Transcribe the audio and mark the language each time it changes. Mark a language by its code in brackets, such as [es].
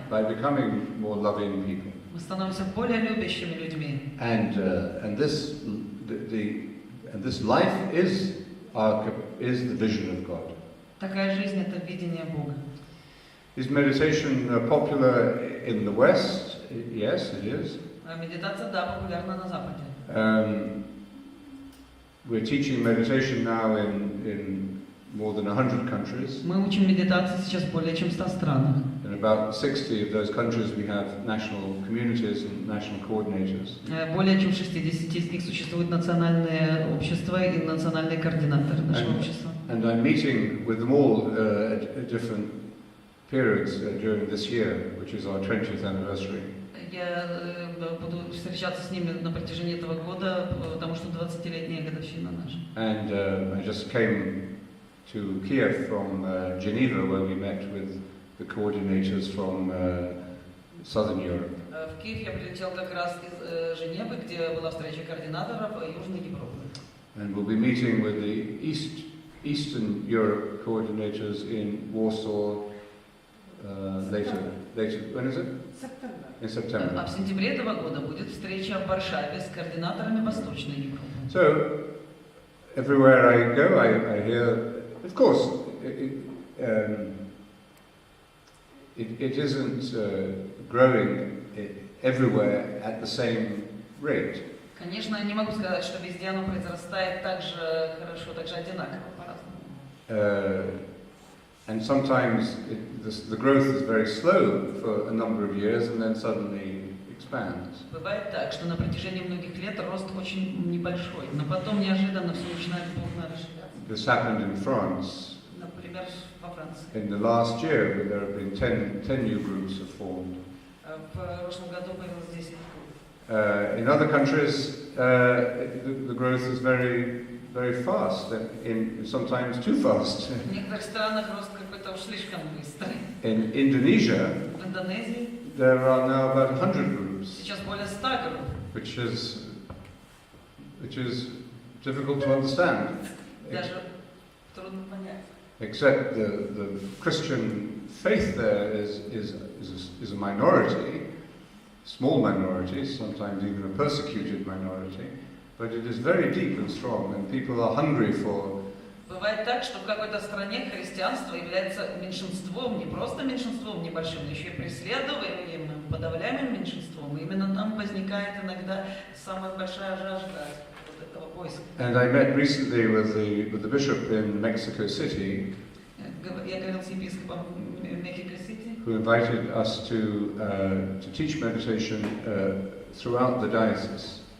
[en] By becoming more loving people. [ru] Мы становимся более любящими людьми. [en] And this life is the vision of God. [ru] Такая жизнь — это видение Бога. [en] Is meditation popular in the West? Yes, it is. [ru] Медитация, да, популярна на Западе. [en] We're teaching meditation now in more than 100 countries. [ru] Мы учим медитации сейчас более чем в 100 странах. [en] In about 60 of those countries we have national communities and national coordinators. [ru] Более чем в 60 из них существуют национальные общества и национальные координаторы нашего общества. [en] And I'm meeting with them all at different periods during this year, which is our 20th anniversary. [ru] Я буду встречаться с ними на протяжении этого года, потому что 20-летняя годовщина наша. [en] And I just came to Kiev from Geneva, where we met with the coordinators from Southern Europe. [ru] В Киев я прилетел как раз из Женевы, где была встреча координаторов Южной Европы. [en] And we'll be meeting with the Eastern Europe coordinators in Warsaw later. When is it? In September. [ru] А в сентябре этого года будет встреча в Варшаве с координаторами Восточной Европы. [en] So, everywhere I go, I hear, of course, it isn't growing everywhere at the same rate. [ru] Конечно, я не могу сказать, что везде оно произрастает так же хорошо, так же одинаково, по-разному. [en] And sometimes the growth is very slow for a number of years and then suddenly expands. [ru] Бывает так, что на протяжении многих лет рост очень небольшой, но потом неожиданно все начинает бурно расширяться. [en] This happened in France. [ru] Например, во Франции. [en] In the last year, there have been 10 new groups have formed. [ru] В прошлом году появилось 10 групп. [en] In other countries, the growth is very fast, sometimes too fast. [ru] В некоторых странах рост какой-то уж слишком быстрый. [en] In Indonesia, [ru] В Индонезии [en] there are now about 100 groups, [ru] сейчас более 100 групп. [en] which is difficult to understand. [ru] Даже трудно понять. [en] Except the Christian faith there is a minority, small minority, sometimes even a persecuted minority, but it is very deep and strong, and people are hungry for. [ru] Бывает так, что в какой-то стране христианство является меньшинством, не просто меньшинством небольшим, но еще и преследуемым, подавляемым меньшинством. И именно там возникает иногда самая большая жажда вот этого поиска. [en] And I met recently with the bishop in Mexico City. [ru] Я говорил с епископом Мехико-Сити, [en] who invited us to teach meditation throughout the diocese.